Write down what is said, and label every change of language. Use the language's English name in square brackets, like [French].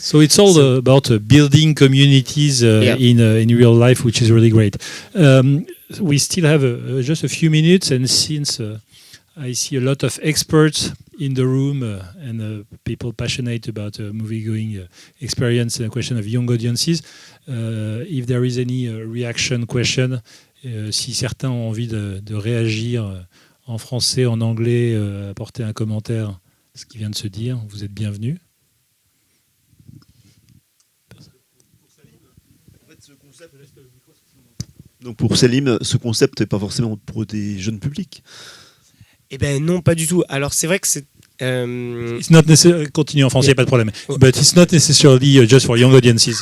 [English] So it's all about building communities in real life, which is really great. We still have just a few minutes, and since I see a lot of experts in the room and people passionate about movie-going experience and a question of young audiences. If there is any reaction question, [French] si certains ont envie de réagir en français, en anglais, apporter un commentaire, ce qui vient de se dire, vous êtes bienvenus. Donc pour Selim, ce concept n'est pas forcément pour des jeunes publics. Eh ben non, pas du tout. Alors c'est vrai que c'est [English] It's not necessarily, [French] continue en français, [English] Yeah. [French] pas de problème. Oh. [English] But it's not necessarily just for young audiences.